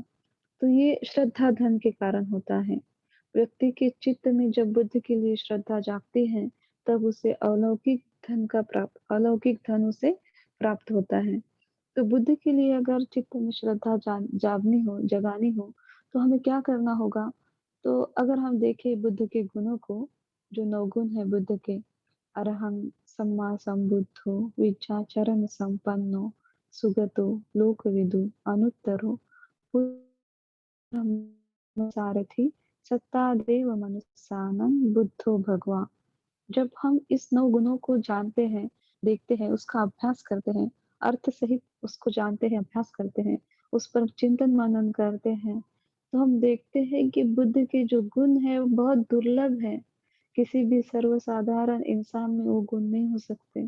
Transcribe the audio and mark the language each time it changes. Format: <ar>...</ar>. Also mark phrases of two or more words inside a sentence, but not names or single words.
<hi>तो ये श्रद्धा धन के कारण होता है। व्यक्ति के चित्त में जब बुद्ध के लिए श्रद्धा जागती है, तब उसे अलौकिक धन उसे प्राप्त होता है। तो बुद्ध के लिए अगर चित्त में श्रद्धा जगानी हो, तो हमें क्या करना होगा? तो अगर हम देखें बुद्ध के गुणों को, जो 9 गुण हैं बुद्ध के,</hi> <pi>अरहं सम्मा संबुद्धो विद्याचरण संपन्नो सुगतो लोकविदु अनुत्तरो सारथी सत्तादेव मनुस्सानं बुद्धो भगवा।</pi> <hi>जब हम इस 9 गुणों को जानते हैं, देखते हैं, उसका अभ्यास करते हैं, अर्थ सहित उसको जानते हैं, अभ्यास करते हैं, उस पर चिंतन-मनन करते हैं, तो हम देखते हैं कि बुद्ध के जो गुण हैं, वो बहुत दुर्लभ हैं। किसी भी सर्वसाधारण इंसान में वो गुण नहीं हो सकते।</hi>